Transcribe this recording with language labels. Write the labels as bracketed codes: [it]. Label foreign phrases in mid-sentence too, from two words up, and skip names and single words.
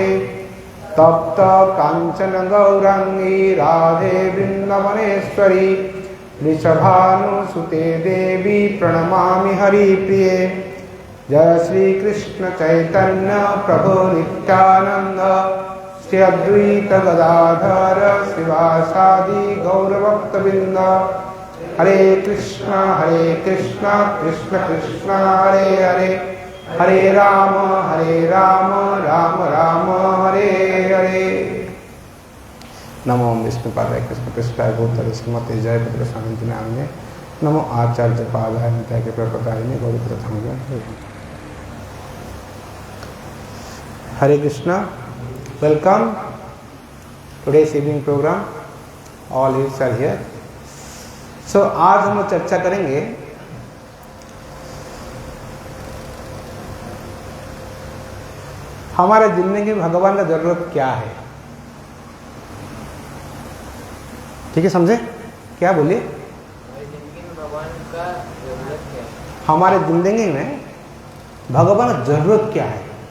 [sa] तप्त कांचन गौरांगी राधे वृंदावनेश्वरी वृषभानुसुते देवी प्रणमामि हरिप्रिये। जय श्री कृष्ण चैतन्य प्रभु नित्यानंद श्री अद्वैत गदाधर शिवासादि गौरभक्तवृंद। हरे कृष्ण कृष्ण कृष्ण हरे हरे हरे राम राम राम हरे हरे। नमो विष्णुपादाय कृष्णपृष्ठाय भूतले श्रीमते जयपत्र स्वामी नामिने। नमो आचार्य पादाय नित्याय कृपाप्रदायिने गौरीप्रथांगे। हरे कृष्णा, [en] Welcome today's evening program. All youths are here. [hi] सो आज हम चर्चा करेंगे हमारे जिंदगी में भगवान का जरूरत क्या है। ठीक है, समझे? क्या बोलिए? हमारे जिंदगी में भगवान का जरूरत क्या है।